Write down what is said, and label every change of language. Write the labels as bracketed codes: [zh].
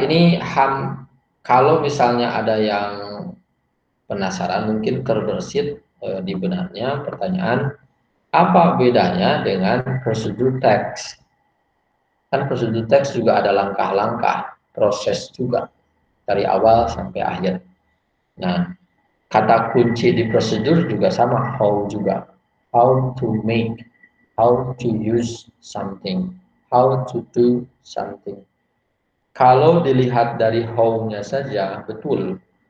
[id] Ini kalau misalnya ada yang penasaran, mungkin terbersit di benaknya pertanyaan, apa bedanya dengan prosedur text? Kan prosedur teks juga ada langkah-langkah, proses juga dari awal sampai akhir. Nah, kata kunci di prosedur juga sama, how juga. [en] How to make, how to use something, how to do something. [id] Kalau dilihat dari how-nya saja, betul.